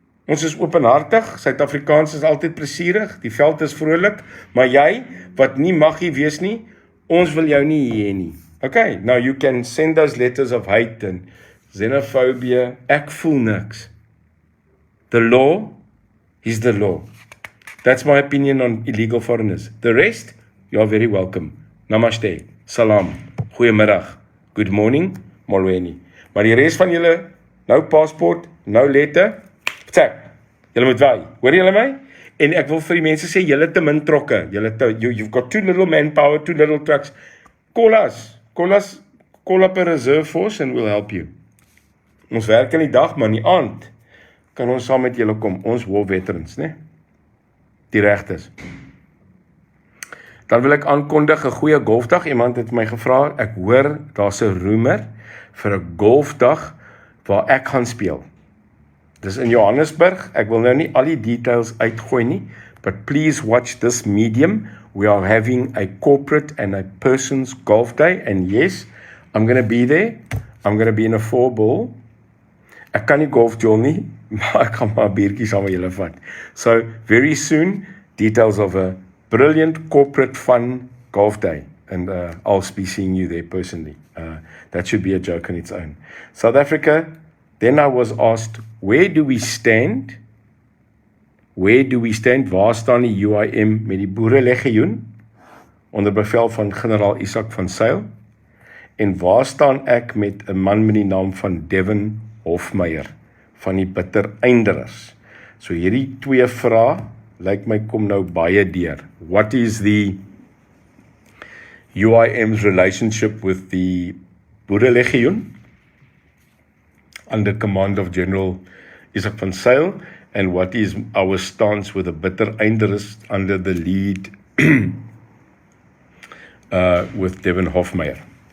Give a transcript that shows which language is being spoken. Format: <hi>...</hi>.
<af>Ons is openhartig, Suid-Afrikaans is altyd plesierig, die veld is vrolik, maar jy, wat nie mag hier wees nie, ons wil jou nie hê nie.</af> <en>Okay, now you can send those letters of hate and xenophobia.</en> <af>Ek voel niks.</af> <en>The law is the law. That's my opinion on illegal foreigners. The rest, you are very welcome. Namaste. Salam. goeiemiddag, good morning, molweni. Maar die res van julle, nou paspoort, nou letter, check. Julle moet waai. Hoor julle my?</en> <af>En ek wil vir die mense sê, julle te min trokke.</af> <en>You've got too little manpower, too little trucks. Call us. Call up a reserve force and we'll help you.</en> <af>Ons werk in die dag, maar in die aand kan ons saam met julle kom. Ons war veterans, né? Die regtes. Dan wil ek aankondig 'n goeie golfdag. Iemand het my gevra, ek hoor daar's 'n roemer vir 'n golfdag waar ek gaan speel. Dis in Johannesburg. Ek wil nou nie al die details uitgooi nie,</af> <en>but please watch this medium. We are having a corporate and a person's golf day, and yes, I'm going to be there. I'm going to be in a 4-ball.</en> <af>Ek kan nie golf jol nie, maar ek gaan maar 'n biertjie saam met julle vat.</af> <en>So, very soon, details of a brilliant corporate fun golf day, and I'll be seeing you there personally. That should be a joke on its own. South Africa, then I was asked, where do we stand? Where do we stand?</en> <af>Waar staan die UIM met die Boerelegioen onder bevel van generaal Isak van Sail? En waar staan ek met 'n man met die naam van Devin Hofmeyer van die Bittereinderers? So hierdie twee vrae lyk my kom nou baie deur.</af> <en>What is the UIM's relationship with the Boerelegioen under command of General Isak van Sail, and what is our stance with the Bittereinderers under the lead with Devin Hofmeyer?</en>